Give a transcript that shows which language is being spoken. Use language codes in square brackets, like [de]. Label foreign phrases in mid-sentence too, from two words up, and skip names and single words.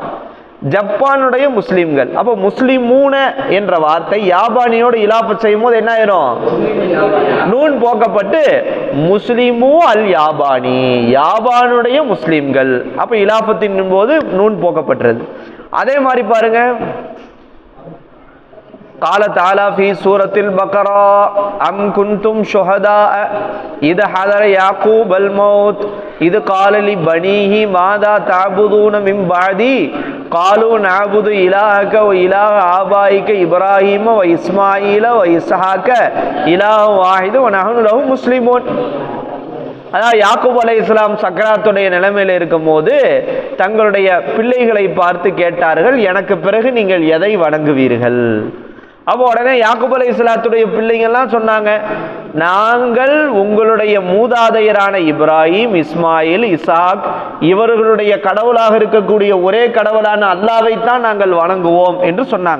[ta] ஜப்பானுடைய முஸ்லிம்கள். அப்ப முஸ்லிமூன என்ற வார்த்தை யாபானியோட இலாபத் செய்யும் போது என்ன ஆயிரும்? நூன் போக்கப்பட்டு [ar] مسلمو اليابان, [ta] யாபானுடைய முஸ்லிம்கள். அப்ப இலாபத்தின் போது நூன் போக்கப்பட்டது. அதே மாதிரி பாருங்க, [ar] قال تعالى في سورة البقرة أم كنتم شهداء إذ حضر يعقوب الموت إذ قال لبنيه ماذا تعبدون من بعدي قالوا نعبد إلهك وإله آبائك إبراهيم وإسماعيل وإسحاق إله واحد ونحن له مسلمون. [ta] அதாவது யாக்கூப் அலைஹிஸ்ஸலாம் சக்கராத்துடைய நிலைமையில இருக்கும் போது தங்களுடைய பிள்ளைகளை பார்த்து கேட்டார்கள், எனக்கு பிறகு நீங்கள் எதை வணங்குவீர்கள்? அப்போ உடனே யாக்கூப் அலைஹிஸ்ஸலாத்துடைய பிள்ளைங்கள்லாம் சொன்னாங்க, நாங்கள் உங்களுடைய மூதாதையரான இப்ராஹிம், இஸ்மாயில், இசாக் இவர்களுடைய கடவுளாக இருக்கக்கூடிய ஒரே கடவுளான அல்லாஹ்வைத்தான் நாங்கள் வணங்குவோம் என்று சொன்னாங்க.